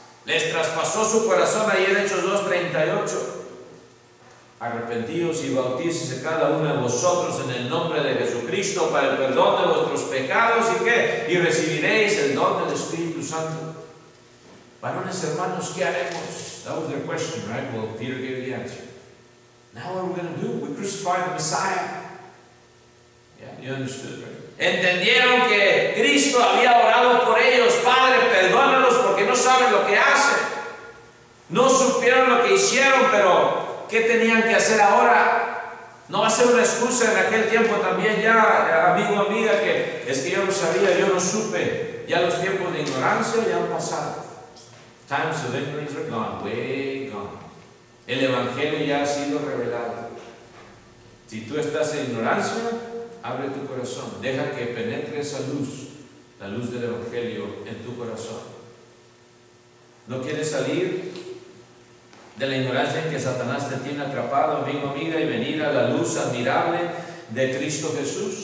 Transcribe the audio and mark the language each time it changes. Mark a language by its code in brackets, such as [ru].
[es] Les traspasó su corazón ahí en Hechos 2:38. Arrepentíos y bautícese cada uno de vosotros en el nombre de Jesucristo para el perdón de vuestros pecados y ¿qué? Y recibiréis el don del Espíritu Santo. Varones hermanos, ¿qué haremos? [en] That was their question, right? Well, Peter gave the answer. Now what are we going to do? We crucified the Messiah. Yeah, you understood, right? [es] Entendieron que Cristo había orado por ellos. Padre, perdónalos porque no saben lo que hacen. No supieron lo que hicieron, pero ¿qué tenían que hacer ahora? No va a ser una excusa en aquel tiempo también ya, amigo, amiga, que es que yo no sabía, yo no supe. Ya los tiempos de ignorancia ya han pasado. [en] Times of ignorance are gone, way gone. [es] El Evangelio ya ha sido revelado. Si tú estás en ignorancia, abre tu corazón. Deja que penetre esa luz, la luz del Evangelio en tu corazón. ¿No quieres salir de la ignorancia en que Satanás te tiene atrapado, amigo, amiga, y venir a la luz admirable de Cristo Jesús?